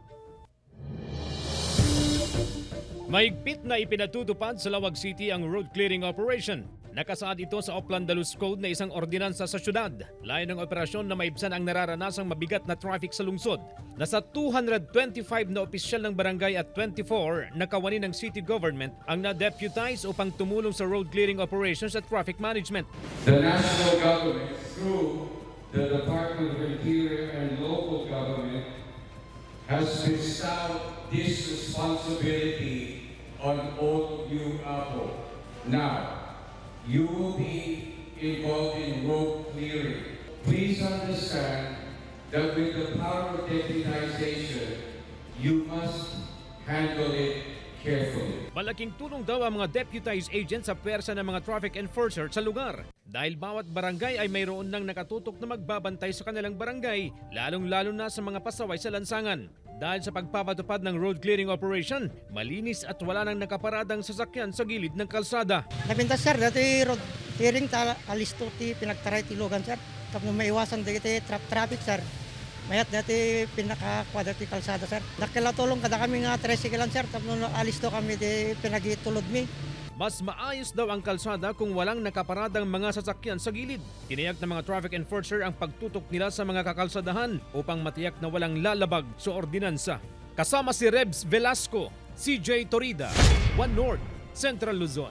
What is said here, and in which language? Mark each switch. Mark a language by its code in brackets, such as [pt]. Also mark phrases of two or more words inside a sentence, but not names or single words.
[tl] Mahigpit na ipinatutupad sa Lawag City ang [en] road clearing operation. [tl] Nakasaad ito sa Oplan-Dalus Code na isang ordinansa sa syudad. Layo ng operasyon na maibsan ang nararanasang mabigat na traffic sa lungsod. Nasa 225 na opisyal ng barangay at 24 na kawani ng [en] city government [tl] ang na-deputize upang tumulong sa [en] road clearing operations [tl] at [en] traffic management. The national government through the Department of Interior and local government has bestowed this responsibility on all you people. Now, you will be involved in road clearing. Please understand that with the power of deputization, you must handle it carefully. [tl] Malaking tulong daw ang mga [en] deputized agents [tl] sa pwersa ng mga [en] traffic enforcer [tl] sa lugar. Dahil bawat barangay ay mayroon nang nakatutok na magbabantay sa kanilang barangay, lalong-lalo na sa mga pasaway sa lansangan. Dahil sa pagpapatupad ng [en] road clearing operation, [tl] malinis at wala nang nakaparadang sasakyan sa gilid ng kalsada. [ilo] Napintas sir, dati [en] road clearing [ilo] alisto ti pinagtaray ti lugan sir. Tapos maiwasan dati traffic sir. Mayat dati pinakakwa dati kalsada sir. Nakilatulong kada kami nga tricycle sir. Tapos alisto kami di pinagitulod mi. [tl] Mas maayos daw ang kalsada kung walang nakaparadang mga sasakyan sa gilid. Tiniyak ng mga [en] traffic enforcer [tl] ang pagtutok nila sa mga kakalsadahan upang matiyak na walang lalabag sa ordinansa. Kasama si Rebs Velasco, CJ Torida, One North, Central Luzon.